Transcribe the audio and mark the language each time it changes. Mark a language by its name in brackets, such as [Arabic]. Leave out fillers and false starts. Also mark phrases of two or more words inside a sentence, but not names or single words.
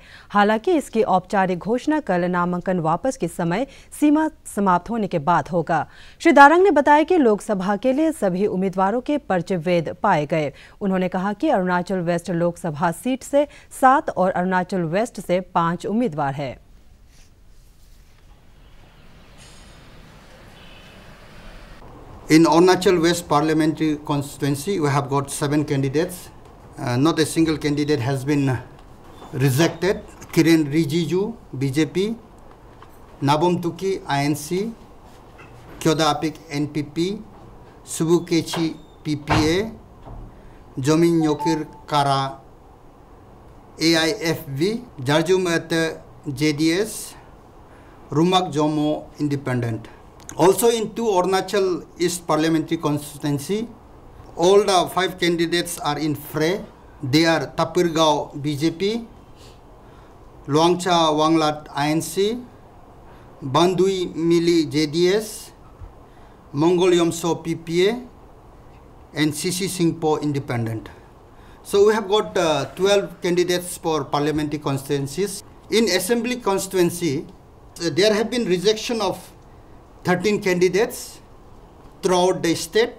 [Hindi] हालांकि इसकी औपचारिक घोषणा कल नामांकन वापस की समय सीमा समाप्त होने के बाद होगा। श्री दारंग ने बताया कि लोकसभा के लिए सभी उम्मीदवारों के पर्चे वैध पाए गए। उन्होंने कहा कि अरुणाचल वेस्ट लोकसभा सीट से 7 और अरुणाचल वेस्ट से 5 उम्मीदवार हैं। [English] In Arunachal West Parliamentary Constituency, we have got 7 candidates. Not a single candidate has been rejected. Kiren Rijiju, BJP, Nabom Tuki, INC, Kyoda Apik, NPP, Subukechi, PPA, Jomin Nyokir Kara, AIFV, Jarjumat, JDS, Rumak Jomo, Independent. Also in 2 Arunachal East Parliamentary Constituency, all the 5 candidates are in fray. They are Tapirgao BJP, Luangcha Wanglat INC, Bandui Mili JDS, Mongol Yomso PPA, and CC Singpo Independent. So we have got 12 candidates for parliamentary constituencies. In Assembly constituency, there have been rejection of 13 candidates throughout the state.